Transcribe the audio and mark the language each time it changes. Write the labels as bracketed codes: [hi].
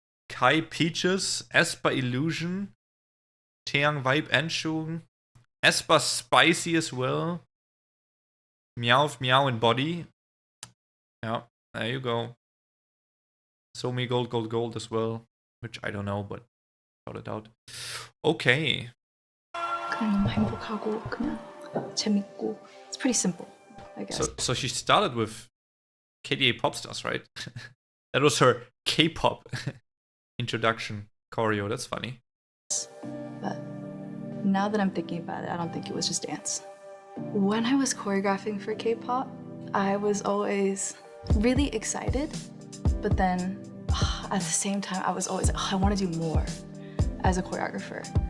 [en] Kai Peaches, Esper Illusion, Taeyang Vibe Anshoon, Esper Spicy as well. Meowth, Meow and Body. Yeah, there you go. Somi Gold, Gold, Gold as well. Which I don't know, but shout it out. Okay. [ko] 그냥 너무 행복하고 그냥 재밌고. [en] It's pretty simple, I guess. So she started with KDA Pop Stars, right? That was her K-pop introduction choreo. That's funny. But now that I'm thinking about it, I don't think it was just dance. When I was choreographing for K-pop, I was always really excited, but then at the same time, I was always I want to do more as a choreographer.